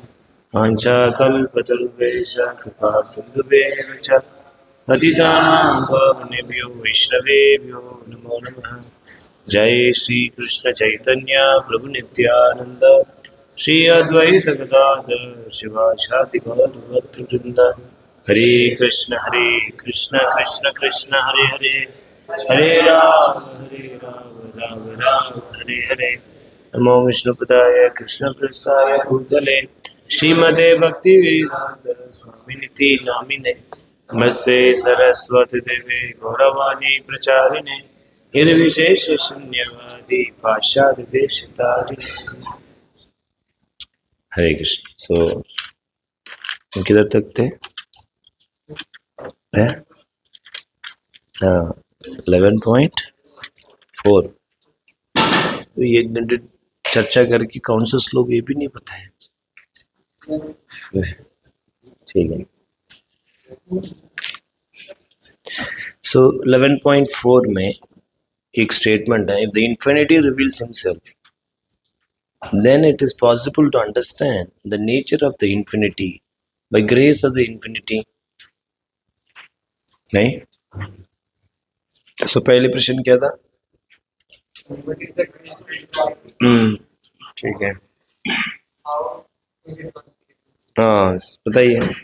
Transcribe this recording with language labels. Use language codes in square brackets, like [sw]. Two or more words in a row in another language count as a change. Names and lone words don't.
[sa] वाञ्छाकल्पतरुभ्यश्च कृपा सिन्धुभ्येव च पतितानां पावनेभ्यो वैष्णवेभ्यो नमो नमः। जय श्री कृष्ण चैतन्य प्रभु नित्यानंद श्री अद्वैत गदाधर शिवासादि गौर भक्तवृंद। हरे कृष्ण कृष्ण कृष्ण हरे हरे, हरे राम राम राम हरे हरे। नमो विष्णुपदाय कृष्णप्रसाय भूतले श्रीमते भक्ति वेदांत स्वामिनिति नामिने नमस्ते सरस्वती देवे गौरवाणी प्रचारिणे निर्विशेष शून्यवादी पाश्चात्य देशतारिणे। हरे कृष्ण। [hi] सो किधर तक थे? 11.4। तो 1 घंटे चर्चा करके कौन सा श्लोक ये भी नहीं पता है। ठीक है। सो 11.4 में एक स्टेटमेंट है, [en] if the infinity reveals himself then it is possible to understand the nature of the infinity [hi] by grace of the infinity। नहीं? सो पहले प्रश्न क्या था? ठीक है। हाँ बताइए।